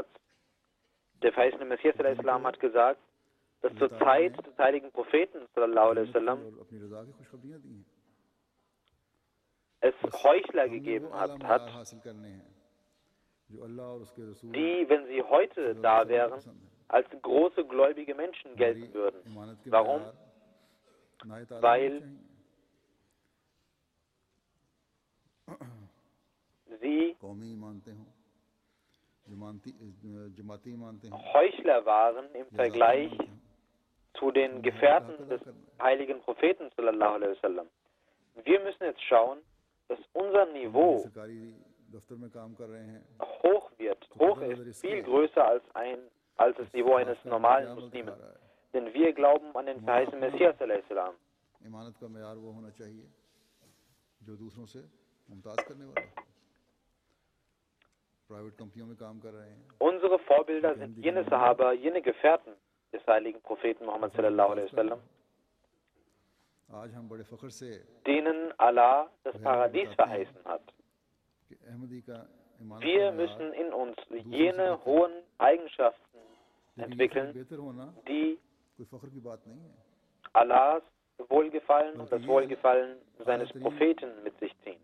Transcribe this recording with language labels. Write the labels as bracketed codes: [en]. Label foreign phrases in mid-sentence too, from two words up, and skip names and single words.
[de] Der verheißene Messias al-Islam hat gesagt, dass zur Zeit des heiligen Propheten [ar] صلى الله عليه وسلم [de] es Heuchler gegeben hat, die, wenn sie heute da wären, als große gläubige Menschen gelten würden. Warum? Weil sie Heuchler waren im Vergleich zu den Gefährten des heiligen Propheten [ar] صلى الله عليه وسلم. [de] Wir müssen jetzt schauen, dass unser Niveau hoch wird. Hoch ist viel größer als das Niveau eines normalen Muslimen. Denn wir glauben an den verheißenen Messias [ar] عليه السلام. [de] Unsere Vorbilder sind jene Sahaba, jene Gefährten des heiligen Propheten Muhammad [ar] صلى الله عليه وسلم, [de] denen Allah das Paradies verheißen hat. Wir müssen in uns jene hohen Eigenschaften entwickeln, die Allahs Wohlgefallen und das Wohlgefallen seines Propheten mit sich ziehen.